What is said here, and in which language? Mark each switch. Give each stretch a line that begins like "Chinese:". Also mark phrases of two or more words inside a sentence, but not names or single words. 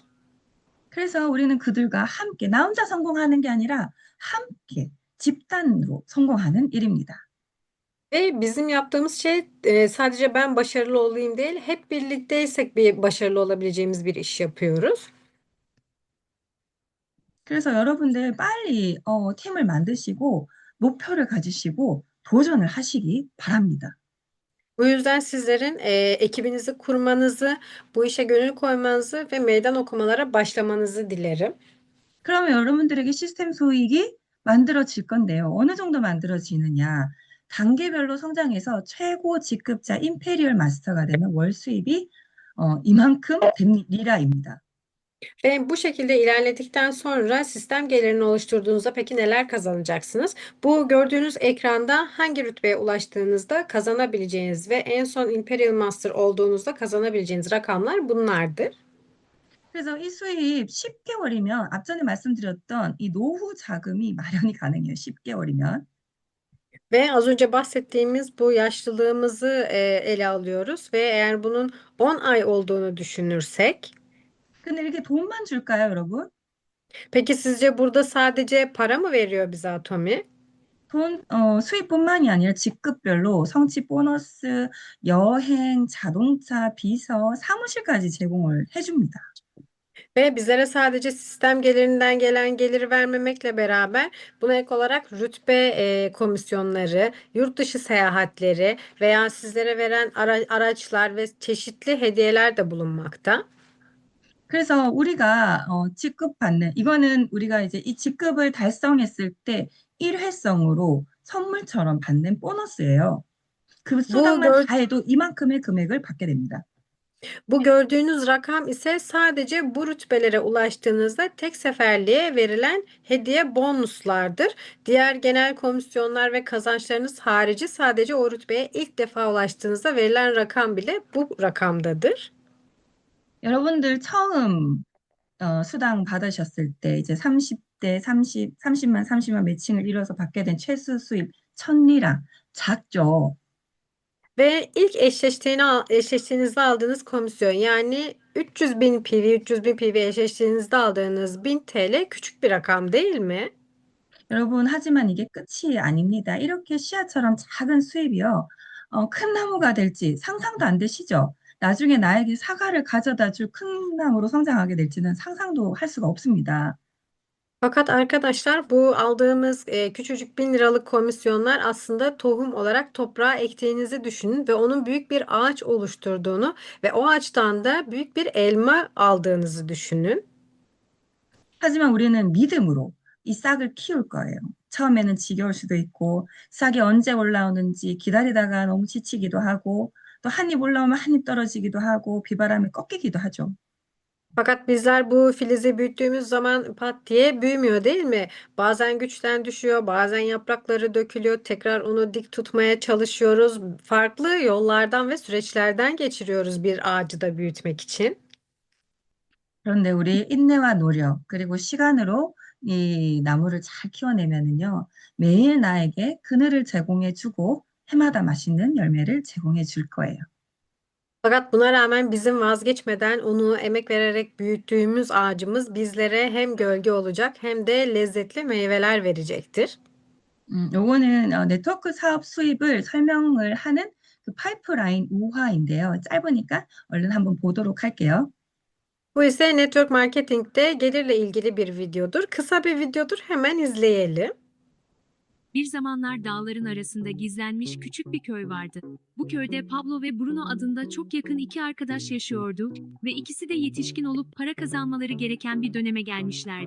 Korean: 그래서 우리는 그들과 함께, 나 혼자 성공하는 게 아니라 함께 집단으로 성공하는 일입니다.
Turkish: Ve bizim yaptığımız şey sadece ben başarılı olayım değil, hep birlikteysek bir başarılı olabileceğimiz bir iş yapıyoruz.
Korean: 그래서 여러분들 빨리 팀을 만드시고 목표를 가지시고 도전을 하시기 바랍니다.
Turkish: Bu yüzden sizlerin ekibinizi kurmanızı, bu işe gönül koymanızı ve meydan okumalara başlamanızı dilerim.
Korean: 그러면 여러분들에게 시스템 소익이 만들어질 건데요. 어느 정도 만들어지느냐? 단계별로 성장해서 최고 직급자 임페리얼 마스터가 되면 월 수입이 이만큼 리라입니다.
Turkish: Ve bu şekilde ilerledikten sonra sistem gelirini oluşturduğunuzda peki neler kazanacaksınız? Bu gördüğünüz ekranda hangi rütbeye ulaştığınızda kazanabileceğiniz ve en son Imperial Master olduğunuzda kazanabileceğiniz rakamlar bunlardır.
Korean: 그래서 이 수입 10개월이면 앞전에 말씀드렸던 이 노후 자금이 마련이 가능해요. 10개월이면.
Turkish: Ve az önce bahsettiğimiz bu yaşlılığımızı ele alıyoruz ve eğer bunun 10 ay olduğunu düşünürsek,
Korean: 근데 이렇게 돈만 줄까요, 여러분?
Turkish: peki sizce burada sadece para mı veriyor bize Atomi?
Korean: 수입뿐만이 아니라 직급별로 성취 보너스, 여행, 자동차, 비서, 사무실까지 제공을 해줍니다.
Turkish: Ve bizlere sadece sistem gelirinden gelen geliri vermemekle beraber buna ek olarak rütbe komisyonları, yurt dışı seyahatleri veya sizlere veren araçlar ve çeşitli hediyeler de bulunmakta.
Korean: 그래서 우리가 직급받는 이거는 우리가 이제 이 직급을 달성했을 때 일회성으로 선물처럼 받는 보너스예요. 그
Turkish: Bu
Korean: 수당만 다 해도 이만큼의 금액을 받게 됩니다.
Turkish: Bu gördüğünüz rakam ise sadece bu rütbelere ulaştığınızda tek seferliğe verilen hediye bonuslardır. Diğer genel komisyonlar ve kazançlarınız harici sadece o rütbeye ilk defa ulaştığınızda verilen rakam bile bu rakamdadır.
Korean: 여러분들 처음 수당 받으셨을 때 이제 30대 30만 30만 매칭을 이뤄서 받게 된 최소 수입 1000리라 작죠.
Turkish: Ve ilk eşleştiğinizde aldığınız komisyon yani 300 bin PV, 300 bin PV eşleştiğinizde aldığınız 1000 TL küçük bir rakam değil mi?
Korean: 여러분, 하지만 이게 끝이 아닙니다. 이렇게 씨앗처럼 작은 수입이요. 큰 나무가 될지 상상도 안 되시죠? 나중에 나에게 사과를 가져다 줄 큰 나무로 성장하게 될지는 상상도 할 수가 없습니다.
Turkish: Fakat arkadaşlar bu aldığımız küçücük 1000 liralık komisyonlar aslında tohum olarak toprağa ektiğinizi düşünün ve onun büyük bir ağaç oluşturduğunu ve o ağaçtan da büyük bir elma aldığınızı düşünün.
Korean: 하지만 우리는 믿음으로 이 싹을 키울 거예요. 처음에는 지겨울 수도 있고, 싹이 언제 올라오는지 기다리다가 너무 지치기도 하고, 또 한 입 올라오면 한 입 떨어지기도 하고, 비바람에 꺾이기도 하죠.
Turkish: Fakat bizler bu filizi büyüttüğümüz zaman pat diye büyümüyor değil mi? Bazen güçten düşüyor, bazen yaprakları dökülüyor, tekrar onu dik tutmaya çalışıyoruz. Farklı yollardan ve süreçlerden geçiriyoruz bir ağacı da büyütmek için.
Korean: 그런데 우리 인내와 노력, 그리고 시간으로 이 나무를 잘 키워내면은요, 매일 나에게 그늘을 제공해 주고 해마다 맛있는 열매를 제공해 줄 거예요. Fakat buna rağmen bizim vazgeçmeden onu emek vererek büyüttüğümüz ağacımız bizlere hem gölge olacak hem de lezzetli meyveler verecektir. 요거는 네트워크 사업 수입을 설명을 하는 그 파이프라인 우화인데요. 짧으니까 얼른 한번 보도록 할게요.
Turkish: Bu ise
English: network marketing'de
Turkish: gelirle ilgili bir videodur. Kısa bir videodur. Hemen izleyelim. Bir zamanlar dağların arasında gizlenmiş küçük bir köy vardı. Bu köyde Pablo ve Bruno adında çok yakın iki arkadaş yaşıyordu ve ikisi de yetişkin olup para kazanmaları gereken bir döneme gelmişlerdi.